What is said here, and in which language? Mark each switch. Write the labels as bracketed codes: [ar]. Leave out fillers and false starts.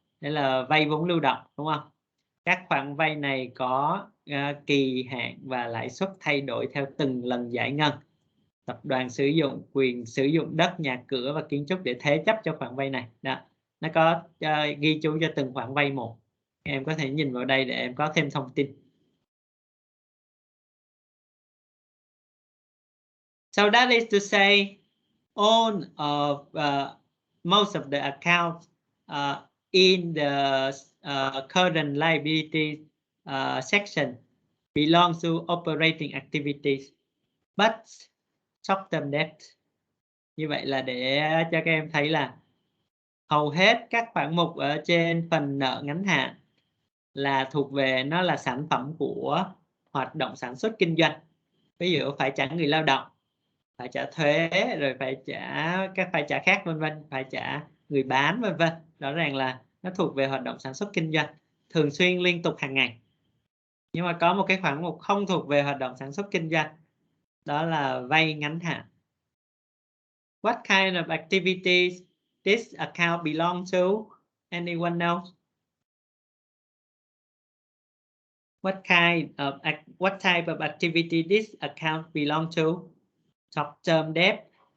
[vi] Đây là vay vốn lưu động, đúng không? Các khoản vay này có kỳ hạn và lãi suất thay đổi theo từng lần giải ngân. Tập đoàn sử dụng quyền sử dụng đất, nhà cửa và kiến trúc để thế chấp cho khoản vay này. Đó. Nó có ghi chú cho từng khoản vay một. Em có thể nhìn vào đây để em có thêm thông tin. [en] So that is to say, all of most of the accounts in the current liability section belong to operating activities, but short-term debt. [vi] Như vậy là để cho các em thấy là hầu hết các khoản mục ở trên phần nợ ngắn hạn là thuộc về, nó là sản phẩm của hoạt động sản xuất kinh doanh. Ví dụ phải trả người lao động, phải trả thuế, rồi phải trả các phải trả khác, vân vân, phải trả người bán, vân vân. Rõ ràng là nó thuộc về hoạt động sản xuất kinh doanh thường xuyên, liên tục, hàng ngày. Nhưng mà có một cái khoản mục không thuộc về hoạt động sản xuất kinh doanh, đó là vay ngắn hạn. [en] What kind of activities this account belong to? Anyone knows? What type of activity this account belong to? Short-term debt.